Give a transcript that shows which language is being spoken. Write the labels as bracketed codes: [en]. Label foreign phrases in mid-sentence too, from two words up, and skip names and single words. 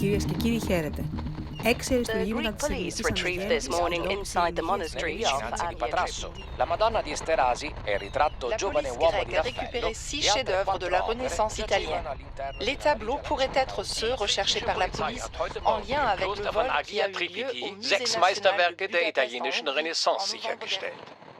[en] The Greek police retrieved this morning inside the monastery of Agia. [it] La Madonna di Esterasi e il ritratto [fr] La [it] giovane [fr] police [it] uomo di [fr] grecque a [it] Raffaello [fr] récupéré 6 [it] e altre [fr] chefs-d'œuvre de [it] 4 [fr] la [it] opere [fr] Renaissance italienne. [it] giacevano all'interno [fr] Les [it] della [fr] tableaux [it] Villa [fr] pourraient être ceux recherchés par la police en lien avec le vol qui a eu lieu au Musée [de] sechs [fr] national [de] Meisterwerke [fr] de [de] der [fr] Budapest en [de] italienischen [fr] Hongrie [de] Renaissance [fr] en novembre [de] sichergestellt. [fr] dernier.